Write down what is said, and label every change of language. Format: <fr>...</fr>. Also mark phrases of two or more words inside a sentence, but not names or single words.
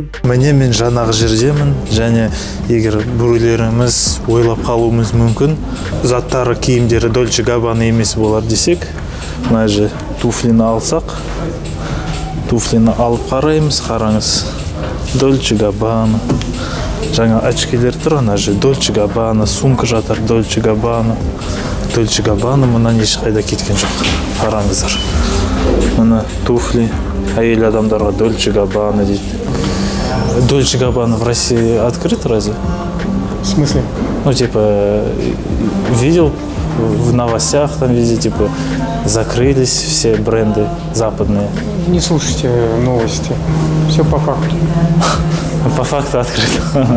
<kk>міне мен жаңағы жердемін, және егер біреулеріміз ойлап қалуымыз мүмкін, заттары киімдері Dolce Gabbana емес болар десек, мына же туфлины алсақ, туфлины алып қараймыз, қараңыз, Dolce Gabbana. Жаңа очкилер тұр, ана же Dolce Gabbana, сумка жатыр Dolce Gabbana. Dolce Gabbana мұнан ешқайда кеткен жоқ. Қараңыздар. мына туфли әйел адамдарға Dolce Gabbana дейді.</kk> <ru>Dolce Gabbana в России открыт разве? В смысле? Ну, типа, видел в новостях, там везде, типа, закрылись все бренды западные. Не слушайте новости. Все по факту. По факту открыто.</ru>